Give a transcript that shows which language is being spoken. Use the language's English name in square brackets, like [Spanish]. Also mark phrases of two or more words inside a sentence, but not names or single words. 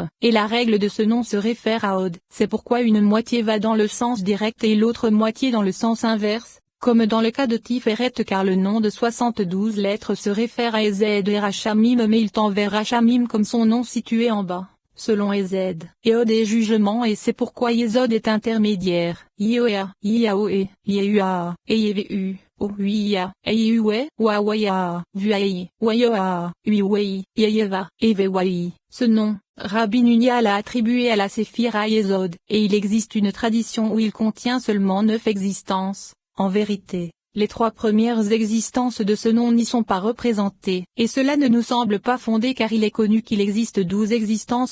[French] Et la règle de ce nom se réfère à Od. C'est pourquoi une moitié va dans le sens direct et l'autre moitié dans le sens inverse, comme dans le cas de Tiferet, car le nom de 72 lettres se réfère à Ezed et Rachamim, mais il tend vers Rachamim comme son nom situé en bas, selon Ezed. Et Od est jugement, et c'est pourquoi Yesod est intermédiaire. Yoa, Yaoe, Yeua, et Yevu, Ouia, Eyue, Wawaya, Vuayi, Wayoa, Uiwei, Yeyeva, Evewai. Ce nom, Rabbi Nunia l'a attribué à la Séphira Yesod, et il existe une tradition où il contient seulement 9 existences. En vérité, les 3 premières existences de ce nom n'y sont pas représentées, et cela ne nous semble pas fondé car il est connu qu'il existe 12 existences